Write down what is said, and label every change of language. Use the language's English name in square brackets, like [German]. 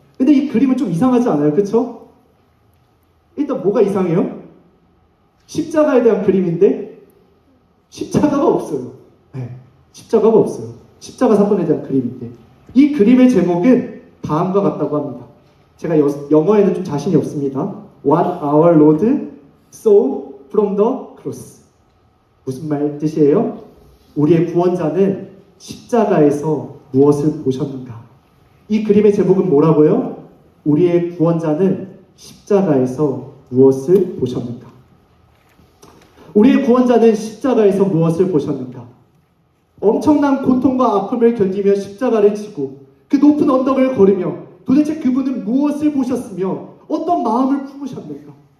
[Korean] 근데 이 그림은 좀 이상하지 않아요? 그쵸? 일단 뭐가 이상해요? 십자가에 대한 그림인데 십자가가 없어요. 네, 십자가가 없어요. 십자가 사건에 대한 그림인데 이 그림의 제목은 다음과 같다고 합니다. 제가 영어에는 좀 자신이 없습니다. [English] What our Lord saw from the cross. [Korean] 무슨 말 뜻이에요? 우리의 구원자는 십자가에서 무엇을 보셨는가? 이 그림의 제목은 뭐라고요? 우리의 구원자는 십자가에서 무엇을 보셨는가? 우리의 구원자는 십자가에서 무엇을 보셨는가? 엄청난 고통과 아픔을 견디며 십자가를 지고 그 높은 언덕을 걸으며 도대체 그분은 무엇을 보셨으며 어떤 마음을 품으셨는가?